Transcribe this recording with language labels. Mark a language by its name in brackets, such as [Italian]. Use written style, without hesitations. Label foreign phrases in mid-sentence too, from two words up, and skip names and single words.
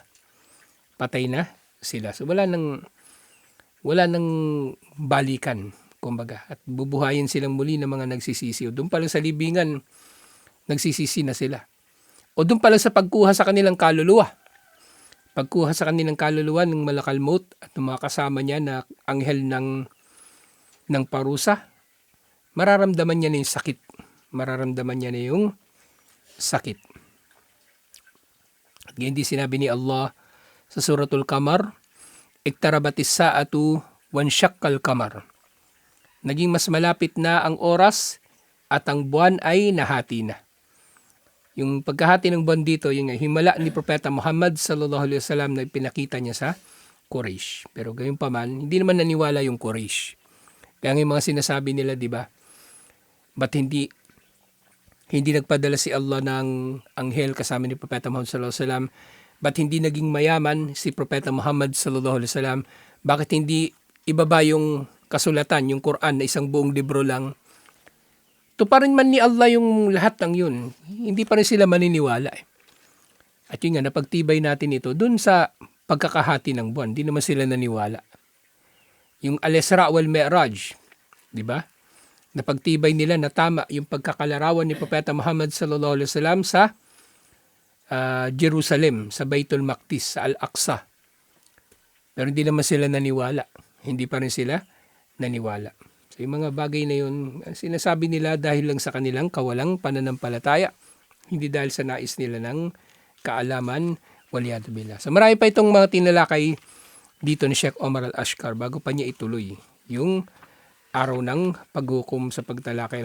[Filipino] Patay na sila. So wala nang balikan, kumbaga. At bubuhayin silang muli ng mga nagsisisi. O doon pala sa libingan, nagsisisi na sila. O doon pala sa pagkuha sa kanilang kaluluwa. Pagkuha sa kanilang kaluluwa ng [Arabic] ملك الموت [Filipino] at ng mga kasama niya na anghel ng parusa, mararamdaman niya na yung sakit. Mararamdaman niya na yung sakit. At hindi sinabi ni Allah sa Suratul Qamar, [Arabic] اقتربت الساعة وانشق القمر. [Filipino] Naging mas malapit na ang oras at ang buwan ay nahati na. Yung pagkahati ng buwan dito, yung himala ni Propeta Muhammad [Arabic] صلى الله عليه وسلم [Filipino] na pinakita niya sa Quraysh. Pero gayon pa man, hindi naman naniwala yung Quraysh. Kaya yung mga sinasabi nila, di ba? Ba't hindi nagpadala si Allah ng anghel kasama ni Propeta Muhammad [Arabic] صلى الله عليه وسلم? [Filipino] Ba't hindi naging mayaman si Propeta Muhammad [Arabic] صلى الله عليه وسلم? [Filipino] Bakit hindi ibaba yung kasulatan, yung Quran na isang buong libro lang? Tuparin man ni Allah yung lahat ng yun, hindi pa rin sila maniniwala. At yun nga, napagtibay natin ito dun sa pagkakahati ng buwan. Hindi naman sila naniwala. Yung Al-Isra wal Mi'raj, di ba? Napagtibay nila na tama yung pagkakalarawan ni Propeta Muhammad [Arabic] صلى الله عليه وسلم [Filipino] sa Jerusalem, sa Baitul Maqdis, sa Al-Aqsa. Pero hindi naman sila naniwala. Hindi pa rin sila naniwala. So yung mga bagay na yun, sinasabi nila dahil lang sa kanilang kawalang pananampalataya. Hindi dahil sa nais nila ng kaalaman, [Arabic] والعياذ بالله. [Filipino] So marami pa itong mga tinalakay dito ni Sheikh Omar Al-Ashkar bago pa niya ituloy yung araw ng paghukom sa pagtalakay.